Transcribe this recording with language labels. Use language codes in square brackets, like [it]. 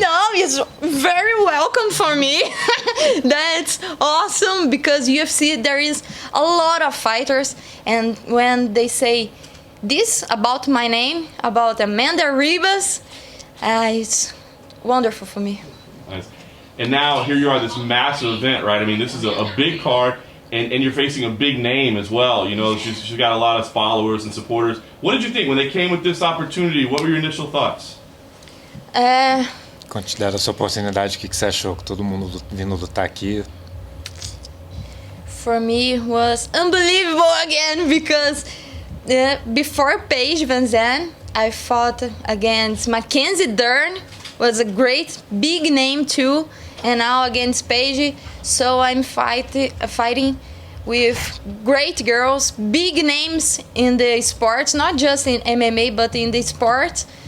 [en] No, it's very welcome for me. That's awesome because UFC, there is a lot of fighters, and when they say this about my name, about Amanda Ribas, it's wonderful for me. Nice. And now here you are, this massive event, right? I mean, this is a big card, and you're facing a big name as well. You know, she's got a lot of followers and supporters. What did you think when they came with this opportunity? What were your initial thoughts? [pt] Quando te deram essa oportunidade, o que você achou? Que todo mundo vindo lutar aqui? [en] For me, it was unbelievable again because before Paige VanZant, I fought against Mackenzie Dern, was a great big name too, and now against Paige. So I'm fighting with great girls, big names in the sports, not just in MMA, but in the sports.